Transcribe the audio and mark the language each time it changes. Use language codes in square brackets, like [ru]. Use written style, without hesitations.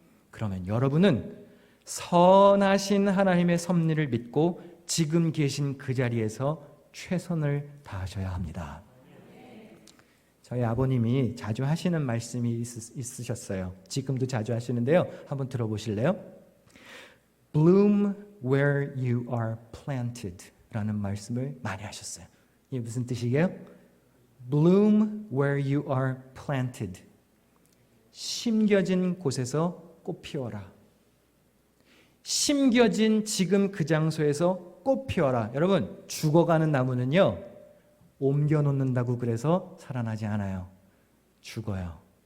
[ko] 그러면 여러분은 선하신 하나님의 섭리를 믿고 지금 계신 그 자리에서 최선을 다하셔야 합니다. 저희 아버님이 자주 하시는 말씀이 있으셨어요. 지금도 자주 하시는데요. 한번 들어보실래요? [en] Bloom where you are planted [ko] 라는 말씀을 많이 하셨어요. 이게 무슨 뜻이게요? [en] Bloom where you are planted. [ko] 심겨진 곳에서 꽃 피워라. 심겨진 지금 그 장소에서 꽃 피워라. 여러분, 죽어가는 나무는요, 옮겨놓는다고 그래서 살아나지 않아요. 죽어요.